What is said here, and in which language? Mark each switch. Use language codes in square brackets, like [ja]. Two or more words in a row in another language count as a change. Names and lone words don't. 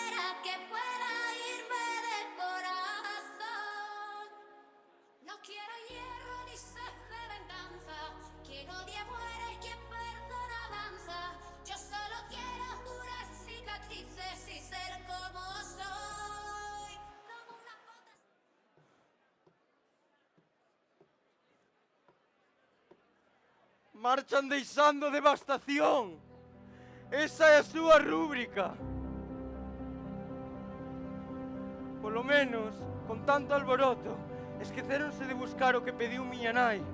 [es] que pueda irme de corazón. No quiero hierro ni sed de venganza. Quien odia muere y quien perdona avanza. Yo solo quiero duras cicatrices y ser como soy. Como una bota. [gl] Marchan deixando devastación. Esa é a súa rúbrica. Polo menos, con tanto alboroto, esqueceronse de buscar o que pediu miña nai.